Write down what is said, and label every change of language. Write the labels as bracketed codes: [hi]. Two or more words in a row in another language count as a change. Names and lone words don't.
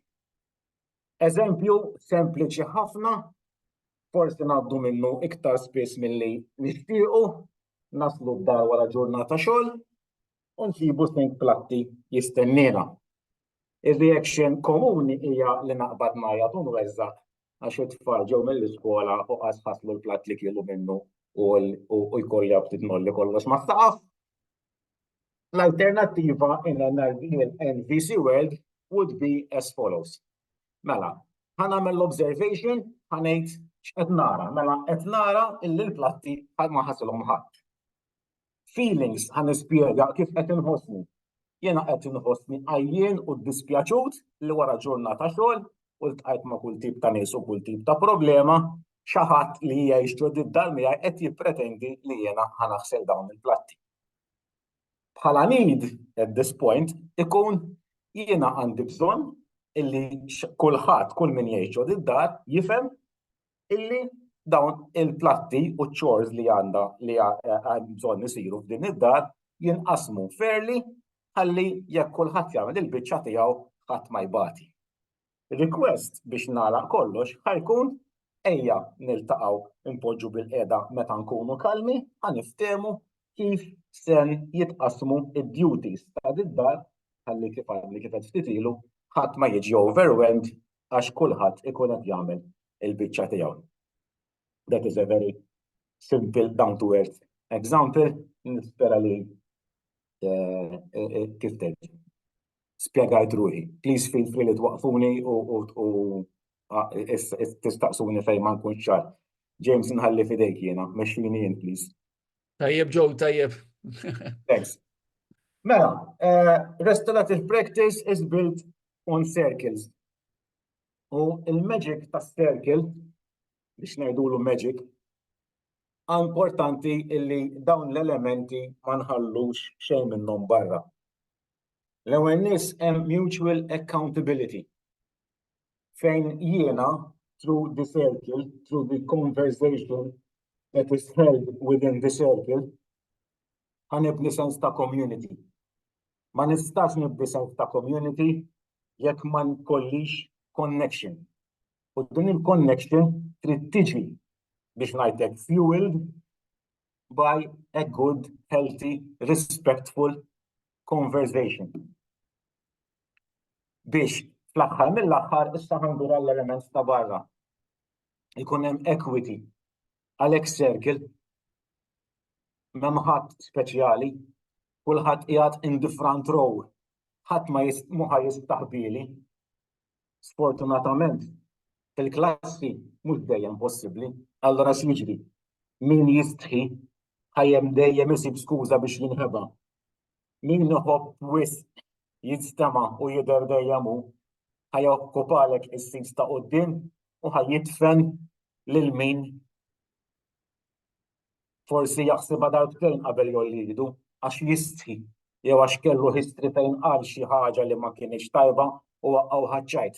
[mt] Eżempju sempliċi ħafna, forsi ngħaddu minnu iktar spiss milli nixtiequ, naslu d-dar wara ġurnata xogħol u nsibu sink platti jistennina. Ir-reaction komuni hija li naqbad ngħajjad u nweżżaq għax it-tfal ġew mill-iskola u qas ħaslu l-platt li kielu minnu u jkolli ftit nolli kollox ma staqaf. [en] L-alternattiva in an NVC world would be as follows. [mt] Mela, ħanagħmel l-observation, ħanejt x'qed nara, mela qed nara illi l-platti ma ħasilhom ħadd. Feelings ħanispjega kif qed inħossni. Jiena qed inħossni għajjien u dispjaċut li wara ġurnata xogħol u ltqajt ma' kull tip ta' nies u kull tip ta' problema, xi ħadd li jgħix ġoddi d-dar miegħi qed jippretendi li jiena ħanaħsel dawn il-platti. Bħala [en] need at this point [mt] ikun jiena għandi bżonn illi kulħadd kull min jgħix ġoddi d-dar jifhem illi dawn il-platti u chores li għandha li bżonn isiru f'din id-dar jinqasmu fairly ħalli jekk kulħadd jagħmel il-biċċa tiegħu ħadd ma jbati. Request biex nagħlaq kollox ħajkun ejja niltaqgħu impoġġu bil-qiegħda meta nkunu kalmi ħaniftehmu kif sen jitqasmu id-duties ta' id-dar ħalli kif qed ftit ilu ħadd ma jiġi overwhelmed għax kulħadd ikun qed jagħmel il-biċċa tiegħu. [en] That is a very simple down-to-earth example, [mt] nispera li kif tgħid. spjegajt ruħi. [en] Please feel free [mt] li twaqfuni u tistaqsuni fejn ma nkunx ċar. James, nħalli fidejk jiena, mexxini jien, please. Tajjeb, Joe, tajjeb. [en] Thanks. Mela, restorative practice is built on circles. [mt] U il-magic ta' circle, biex ngħidulu magic, importanti illi dawn l-elementi ma nħallux xejn minnhom barra. L-ewwel nies hemm [en] mutual accountability. [mt] Fejn jiena, [en] through the circle, through the conversation that is held within the circle, [mt] ħanibni sens ta' community. Ma nistax nibni sens ta' community jekk ma nkollix connection. U din il-connection trid tiġi biex ngħidlek [en] fueled by a good, healthy, respectful conversation. [mt] Biex fl-aħħar mill-aħħar issa ħandur għall-element ta' barra. Ikun hemm equity għalhekk circle m'hemm ħadd speċjali, kulħadd qiegħed [en] in the front row. [mt] Ħadd ma jistaħbili. Sfortunatament, fil-klassi mhux dejjem possibbli. Allura x'jiġri? Min jistħi ħajjem dejjem isib skuża biex jinħeba. Min iħobb wisq jistema' u jidher dejjem hu ħajokkupalek is-sit ta' quddiem u ħajjitfen lil min forsi jaħsibha darbtejn qabel jollidu għax jistħi jew għax kellu history fejn qal xi ħaġa li ma kienx tajba u waqgħu ħaċċajt.